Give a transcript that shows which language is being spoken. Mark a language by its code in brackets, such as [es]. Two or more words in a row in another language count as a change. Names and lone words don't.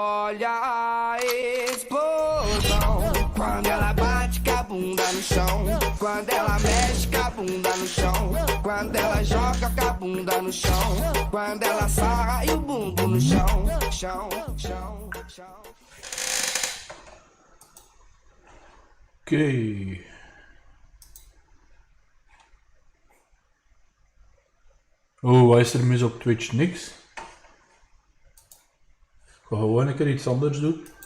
[pt] olha a explosão. Quando ela bate com a bunda no chão. Quando ela mexe com a bunda no chão. Quando ela joga com a bunda no chão. Quando ela sarra e o bumbum no chão. Chão, chão, chão. [nl] Oké. Oh, wat is er mis op Twitch? Niks. Ik ga gewoon een keer iets anders doen.